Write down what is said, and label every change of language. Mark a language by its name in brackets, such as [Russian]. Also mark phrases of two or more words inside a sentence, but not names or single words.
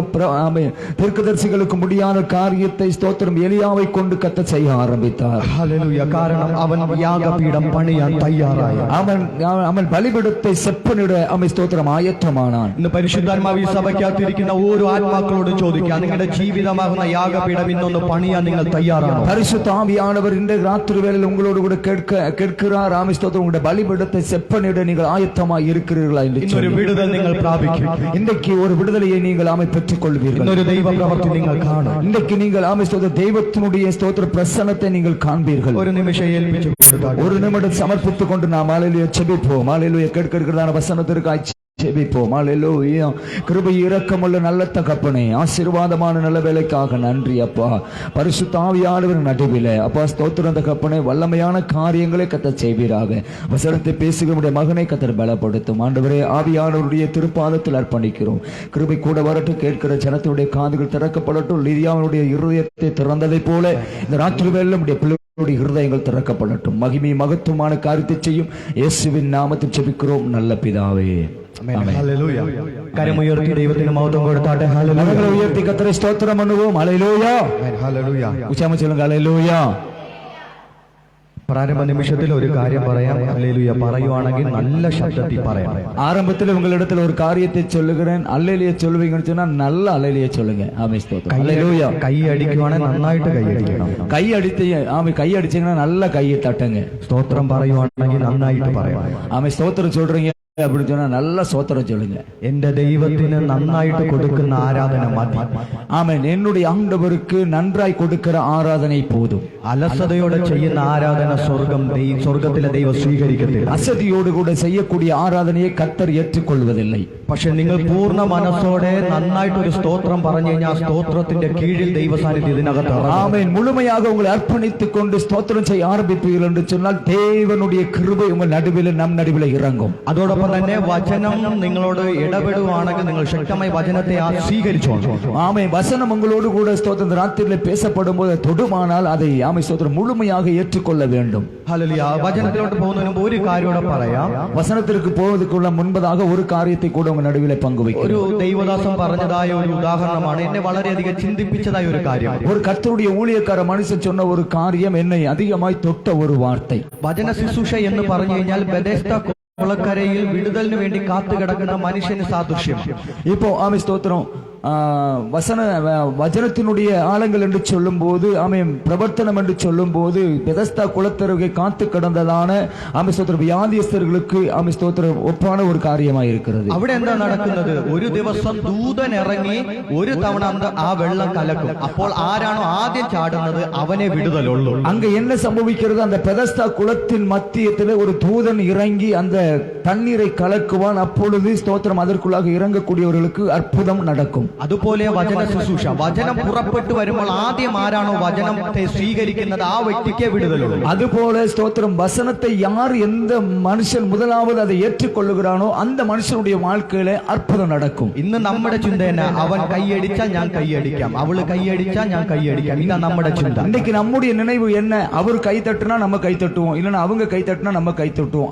[Tamil] ஆமென். தீர்க்கதரிசிகளுக்கு முடியாத காரியத்தை ஸ்தோத்திரம் எலியாவை கொண்டு கர்த்தர் செய்ய ஆரம்பித்தார். [Malayalam] ഹല്ലേലൂയ. കാരണം അവൻ യാഗപീഠം പണിയാൻ തയ്യാറായി. അവൻ ബലിപീഠത്തെ സെപ്പനിട ആമെൻ സ്തോത്രം ആയത്തമാനാൻ. ഇന്ന് പരിശുദ്ധാത്മാവ് ഈ സഭയ്ക്കകത്തിരിക്കുന്ന ഓരോ ആത്മാക്കളോട് ചോദിക്കുക, നിങ്ങളുടെ ജീവിതമാകുന്ന യാഗപീഠം ഇന്നൊന്ന് പണിയാൻ നിങ്ങൾ തയ്യാറാണോ? [Tamil] பரிசுத்த ஆவியானவர் இந்த ராத்திரி வேளையில் உங்களோடு கூட கேட்கிறார். ஆமென் ஸ்தோத்திரம். உங்களுடைய பலிபீடத்தை செப்பனிட நீங்கள் ஆயத்தமாய் இருக்கிறீர்களா என்று [Malayalam] ഒരു വിടുതൽ നിങ്ങൾ പ്രാപിക്കും. [Tamil] இன்றைக்கு ஒரு விடுதலை நீங்கள் ஆமென் பெற்றுக் கொள்வீர்கள். [Malayalam] ഒരു ദൈവ പ്രവൃത്തി നിങ്ങൾ കാണും. [Tamil] இன்றைக்கு நீங்கள் ஆமென் ஸ்தோத்திரம் தெய்வத்தினுடைய ஸ்தோத்திர பிரசன்னத்தை நீங்கள் காண்பீர்கள். [Malayalam] ഒരു നിമിഷം ഏൽപ്പിച്ചു കൊടുത്താട്ടെ. [Tamil] ஒரு நிமிடம் சமர்ப்பித்துக் கொண்டு நாம் ஹல்லேலூயா ஜெபிப்போம். ஹல்லேலூயா. கேட்கிறதான வசனத்திற்காய் ஜெபிப்போம். ஹல்லேலூயா. கிருபை இரக்கமுள்ள நல்ல தகப்பனே, ஆசீர்வாதமான நல்ல வேலைக்காக நன்றி அப்பா. பரிசுத்த ஆவியானவர் நடுவிலே அப்பா ஸ்தோத்திரம் தகப்பனே, வல்லமையான காரியங்களை கர்த்தர் செய்வீராக. வசனத்தை பேசுகிற மகனை கர்த்தர் பலப்படுத்தும். ஆண்டவரே, ஆவியானவருடைய திருப்பாதத்தில் அர்ப்பணிக்கிறோம். கிருபை கூட வரட்டும். கேட்கிற ஜனத்தினுடைய காதுகள் திறக்கப்படட்டும். லிதியாவினுடைய இருதயத்தை திறந்ததை போல இந்த ராத்திரி வேளையில் நம்முடைய பிள்ளைகளுடைய இருதயங்கள் திறக்கப்படட்டும். மகிமை மகத்துவமான காரியத்தை செய்யும் இயேசுவின் நாமத்தில் ஜெபிக்கிறோம் நல்ல பிதாவே. [Malayalam] ഹല്ലേലൂയ. കരമുയർത്തി ദൈവത്തിന് മഹത്വം കൊടുത്താട്ടെ. ഹല്ലേലൂയ. ഉയർത്തി കർത്തരെ സ്തോത്രം பண்ணுவோம். ഹല്ലേലൂയ. ഹല്ലേലൂയ. ഉച്ചമ ചൊല്ലുക ഹല്ലേലൂയ. പ്രാരംഭ നിമിഷത്തിൽ ഒരു കാര്യം പറയാം. ഹല്ലേലൂയ പറയുവാണെങ്കിൽ നല്ല ശബ്ദത്തിൽ പറയാം. [Tamil] ஆரம்பத்தில் உங்களிடத்தில் ஒரு காரியத்தை சொல்லுகிறேன். அல்லேலூயா சொல்லுவீங்கன்னு சொன்னா நல்ல அல்லேலூயா சொல்லுங்க. ஆமென் ஸ்தோத்திரம். ஹல்லேலூயா. [Malayalam] കൈ അടിക്കുവാണെങ്കിൽ നന്നായിട്ട് കൈ അടിക്കണം. [Tamil] கை அடித்து ஆமென் கை அடிச்சீங்கன்னா நல்ல கையை தட்டுங்க. [Malayalam] സ്തോത്രം പറയുവാണെങ്കിൽ നന്നായിട്ട് പറയണം. [Tamil] ஆமென் ஸ்தோத்திரம் சொல்றீங்க அப்படி சொன்னா நல்ல ஸ்தோத்திரம் சொல்லுங்க. [Malayalam] എന്റെ ദൈവത്തിന് നന്നായിട്ട് കൊടുക്കുന്ന ആരാധന മതി. [Tamil] ஆமென். என்னுடைய ஆண்டவருக்கு நன்றாய் கொடுக்கிற ஆராதனை போதும். [Malayalam] അലസതയോടെ ചെയ്യുന്ന ആരാധന സ്വർഗത്തിലെ ദൈവം സ്വീകരിക്കത്തില്ല. [Tamil] அசதியோடு கூட செய்யக்கூடிய ஆராதனையை கர்த்தர் ஏற்றுக்கொள்வதில்லை. [Malayalam] പക്ഷെ നിങ്ങൾ പൂർണ്ണ മനസ്സോടെ നന്നായിട്ട് ഒരു സ്തോത്രം പറഞ്ഞു കഴിഞ്ഞാൽ സ്തോത്രത്തിന്റെ കീഴിൽ ദൈവ സാന്നിധ്യം ഇതിനകത്ത് ഇറങ്ങും. [Tamil] ஆமென். முழுமையாக உங்களை அர்ப்பணித்துக் கொண்டு ஸ்தோத்திரம் செய்ய ஆரம்பிப்பீர்கள் என்று சொன்னால் தேவனுடைய கிருபை உங்கள் நடுவில் நம் நடுவில் இறங்கும். [Malayalam] അതോടൊപ്പം തന്നെ വചനം നിങ്ങളോട് ഇടപെടുവാണെങ്കിൽ നിങ്ങൾ ശക്തമായി വചനത്തെ സ്വീകരിച്ചോളൂ. [Tamil] ஆமென். வசனம் உங்களோடு கூட ஸ்தோத்திரம் ராத்திரியில் பேசப்படும் போது தொடுமானால் அதை ஆமென் ஸ்தோத்திரம் முழுமையாக ஏற்றுக்கொள்ள வேண்டும். [Malayalam] ഹല്ലേലൂയ. വചനത്തിലോട്ട് പോകുന്നതിന് മുമ്പ് ഒരു കാര്യം കൂടെ പറയാം. [Tamil] வசனத்திற்கு போவதற்குள்ள முன்பதாக ஒரு காரியத்தை கூட உங்க நடுவில் பங்கு வைக்கிறேன். [Malayalam] ഒരു ദൈവദാസൻ പറഞ്ഞതായ ഒരു ഉദാഹരണമാണ് എന്നെ വളരെയധികം ചിന്തിപ്പിച്ചതായ ഒരു കാര്യം. [Tamil] ஒரு கர்த்தருடைய ஊழியக்கார மனுஷன் சொன்ன ஒரு காரியம் என்னை அதிகமாய் தொட்ட ஒரு வார்த்தை. [Malayalam] വചന ശുശ്രൂഷ എന്ന് പറഞ്ഞു കഴിഞ്ഞാൽ ബെഥെസ്ദ കുളക്കരയിൽ വിടുതലിന് വേണ്ടി കാത്തുകിടക്കുന്ന മനുഷ്യന് സാദൃശ്യം. [Tamil] இப்போ ஆமென் ஸ்தோத்திரம் வசனத்தினுடைய ஆழங்கள் என்று சொல்லும் போது ஆமென் பிரவர்த்தனம் என்று சொல்லும் போது பெதஸ்தா குளத்தருகே காத்து கிடந்ததான ஆமென் ஸ்தோத்திரம் வியாதியஸ்தர்களுக்கு ஆமென் ஸ்தோத்திரம் ஒப்பான ஒரு காரியமாக இருக்கிறது. [Malayalam] അവിടെ എന്താ നടക്കുന്നത്? ഒരു ദിവസം ദൂതൻ ഇറങ്ങി ഒരു തവണ ആ വെള്ളം കലക്കും. അപ്പോൾ ആരാണോ ആദ്യം ചാടുന്നത് അവനെ വിടുതലുള്ളൂ. [Tamil] அங்க என்ன சம்பவிக்கிறது? அந்த பெதஸ்தா குளத்தின் மத்தியத்தில் ஒரு தூதன் இறங்கி அந்த தண்ணீரை கலக்குவான். அப்பொழுது ஸ்தோத்திரம் அதற்குள்ளாக இறங்கக்கூடியவர்களுக்கு அற்புதம் நடக்கும். [Malayalam] അതുപോലെ വചന ശുശ്രൂഷ, വചനം പുറപ്പെട്ടു വരുമ്പോൾ ആദ്യം ആരാണോ വചനത്തെ സ്വീകരിക്കുന്നത് ആ വ്യക്തിക്ക് വിടുതലുള്ളൂ. [Tamil] അതുപോലെ ஸ்தோத்திரம் வசனத்தை யார் எந்த மனுஷன் முதலாவது அதை ஏற்றுக்கொள்ளுகிறானோ அந்த மனுஷனுடைய வாழ்க்கையில அற்புதம் நடக்கும். [Malayalam] ഇന്ന് നമ്മുടെ ചിന്ത തന്നെ അവൻ കൈയടിച്ചാൽ ഞാൻ കൈയടിക്കാം, അവള് കൈയടിച്ചാൽ ഞാൻ കൈയടിക്കാം. ഇതാ നമ്മുടെ ചിന്ത. [Tamil] இன்னைக்கு நம்முடைய நினைவு என்ன? அவர் கை தட்டுனா நம்ம கை தட்டுவோம், இல்லைன்னா அவங்க கை தட்டுனா நம்ம கை தட்டுவோம்.